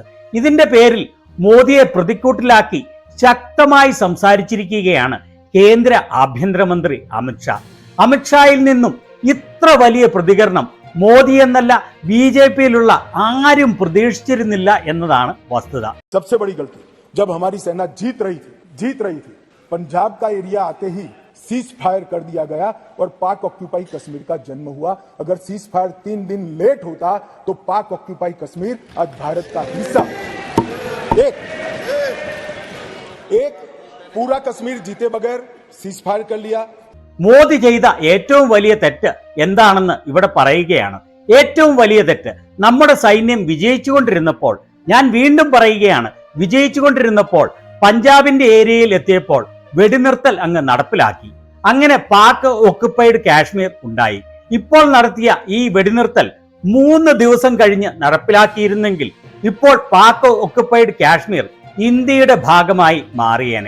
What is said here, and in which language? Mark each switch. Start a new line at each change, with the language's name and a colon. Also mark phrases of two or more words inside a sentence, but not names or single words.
Malayalam: ഇതിന്റെ പേരിൽ മോദിയെ പ്രതിക്കൂട്ടിലാക്കി ശക്തമായി സംസാരിച്ചിരിക്കുകയാണ് കേന്ദ്ര ആഭ്യന്തരമന്ത്രി അമിത്ഷാ. അമിത്ഷായിൽ നിന്നും ഇത്ര വലിയ പ്രതികരണം മോദി എന്നല്ല BJPയിലുള്ള ആരും പ്രതീക്ഷിച്ചിരുന്നില്ല എന്നതാണ് വസ്തുത.
Hindi: सबसे बड़ी गलती जब हमारी सेना जीत रही थी पंजाब का एरिया आते ही
English: cease fire
Hindi: कर दिया गया और पाक ऑक्यूपाई कश्मीर का जन्म हुआ. अगर
English: cease fire
Hindi: 3 दिन लेट होता तो पाक ऑक्यूपाई कश्मीर आज भारत का हिस्सा. एक पूरा कश्मीर जीते बगैर
English: cease fire
Hindi: कर लिया.
Malayalam: മോദി ചെയ്ത ഏറ്റവും വലിയ തെറ്റ് എന്താണെന്ന് ഇവിടെ പറയുകയാണ്. ഏറ്റവും വലിയ തെറ്റ് നമ്മുടെ സൈന്യം വിജയിച്ചുകൊണ്ടിരുന്നപ്പോൾ, ഞാൻ വീണ്ടും പറയുകയാണ്, വിജയിച്ചുകൊണ്ടിരുന്നപ്പോൾ പഞ്ചാബിന്റെ ഏരിയയിൽ എത്തിയപ്പോൾ വെടിനിർത്തൽ അങ്ങ് നടപ്പിലാക്കി. അങ്ങനെ പാക് ഒക്കുപ്പൈഡ് കാശ്മീർ ഉണ്ടായി. ഇപ്പോൾ നടത്തിയ ഈ വെടിനിർത്തൽ 3 ദിവസം കഴിഞ്ഞ് നടപ്പിലാക്കിയിരുന്നെങ്കിൽ ഇപ്പോൾ പാക് ഒക്കുപ്പൈഡ് കാശ്മീർ ഇന്ത്യയുടെ ഭാഗമായി മാറിയേനെ.